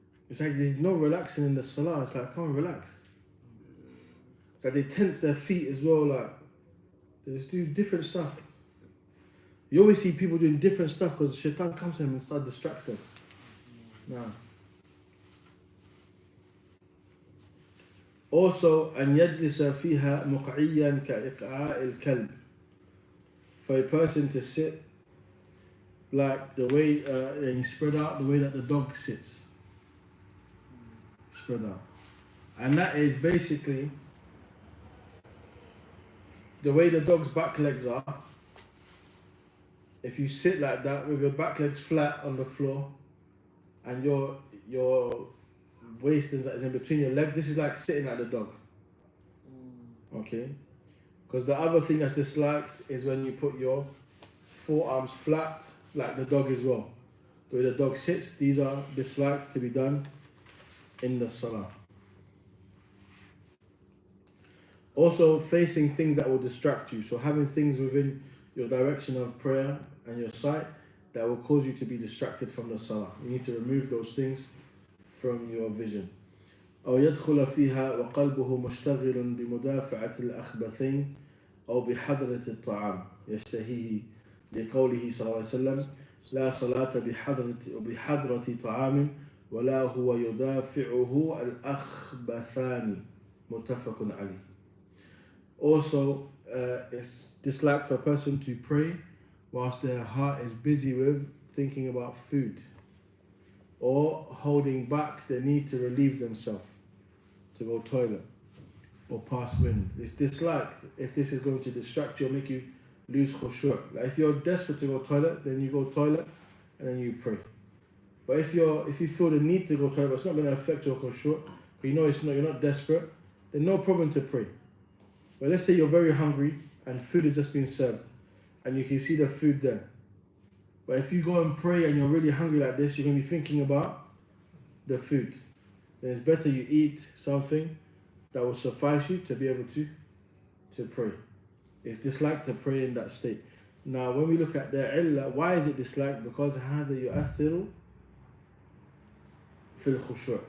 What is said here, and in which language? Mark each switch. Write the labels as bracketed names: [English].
[English] It's like there's no relaxing in the salah. It's like, come on, relax. It's like they tense their feet as well, like they just do different stuff. You always see people doing different stuff because shaitan comes to them and starts distracts them. No. Also, [Arabic] أن يجلس فيها مقعيا كإقعاء الكلب. [English] For a person to sit like the way and spread out the way that the dog sits. Spread out. And that is basically the way the dog's back legs are. If you sit like that with your back legs flat on the floor and your waist is in between your legs, this is like sitting like the dog. Okay? Because the other thing that's disliked is when you put your forearms flat like the dog as well. The way the dog sits, these are disliked to be done in the salah. Also, facing things that will distract you. So having things within your direction of prayer and your sight that will cause you to be distracted from the salah. You need to remove those things from your vision. [Arabic] أو يدخل فيها وقلبه مشتغل بمدافعة الأخبثين أو بحضرة الطعام يشتهيه لقوله صلى الله عليه وسلم لا صلاة بحضرة طعام ولا هو يدافعه الأخبثان متفق عليه. [English] Also, it's disliked for a person to pray whilst their heart is busy with thinking about food or holding back the need to relieve themselves, to go toilet or pass wind. It's disliked if this is going to distract you or make you lose khushu'. Like if you're desperate to go toilet, then you go toilet and then you pray. But if you feel the need to go toilet, but it's not going to affect your khushu', but you know you're not desperate, then no problem to pray. But let's say you're very hungry and food is just being served and you can see the food there. But if you go and pray and you're really hungry like this, you're going to be thinking about the food. Then it's better you eat something that will suffice you to be able to pray. It's disliked to pray in that state. Now, when we look at the illah, why is it disliked? Because [Arabic] هذا يؤثر في الخشوع.